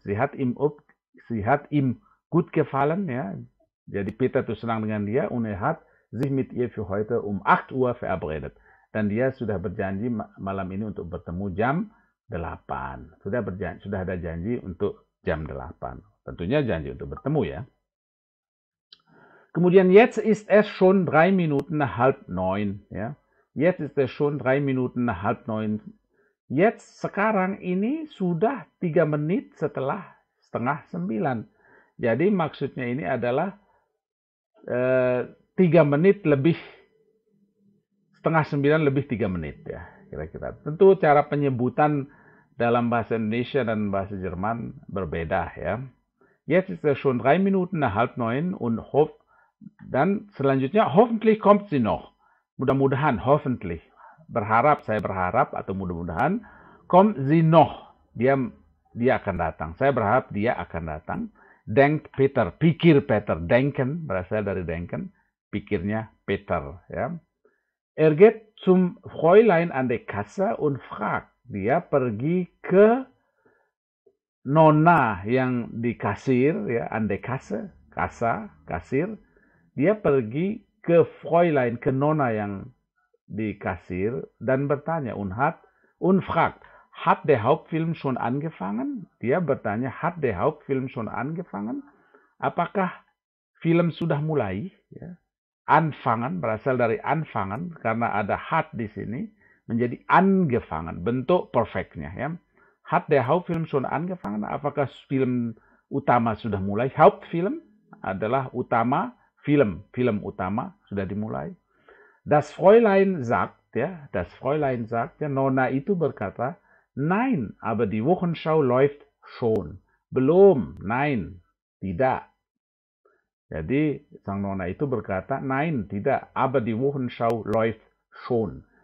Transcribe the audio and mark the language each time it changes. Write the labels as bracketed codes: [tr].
[de] Sie hat ihm gut gefallen ya. [id] Jadi Peter itu senang dengan dia, [de] und er hat sich mit ihr für heute um 8 Uhr verabredet. [id] Dan dia sudah berjanji malam ini untuk bertemu jam 8. Sudah ada janji untuk jam 8. Tentunya janji untuk bertemu ya. [de] Kemudian jetzt ist es schon 3 Minuten nach halb 9. Ya. Jetzt ist es schon 3 Minuten nach halb 9. [id] Jetzt sekarang ini sudah 3 menit setelah setengah 9. Jadi maksudnya ini adalah 3 menit lebih setengah 9 lebih 3 menit ya kira-kira. Tentu cara penyebutan dalam bahasa Indonesia dan bahasa Jerman berbeda ya. [de] Jetzt ist es schon 3 Minuten nach halb 9 und [id] dan selanjutnya [de] hoffentlich kommt sie noch. [id] Mudah-mudahan, hoffentlich. Saya berharap atau mudah-mudahan [de] kommt sie noch. [id] Dia akan datang. Saya berharap dia akan datang. Denkt Peter, pikir Peter, denken berasal dari denken, pikirnya Peter ya. [de] Er geht zum Fräulein an der Kasse und fragt. [id] Dia pergi ke nona yang di kasir ya, [de] an der Kasse, [id] kasir. Dia pergi ke Fräulein, ke nona yang di kasir dan bertanya [de] und fragt, hat der Hauptfilm schon angefangen? [id] Dia bertanya, [de] hat der Hauptfilm schon angefangen? [id] Apakah film sudah mulai? Ya. Anfangen berasal dari anfangen karena ada hat di sini menjadi angefangen, bentuk perfectnya ya. [de] Hat der Hauptfilm schon angefangen? [id] Apakah film utama sudah mulai? Hauptfilm adalah utama, film utama sudah dimulai. [de] Das Fräulein sagt ya, [id] Nona itu berkata, [de] nein, aber die Wochenschau läuft schon. [id] Belum, nein, tidak. Jadi sang nona itu berkata, nein, tidak, [de] aber die Wochenschau läuft schon.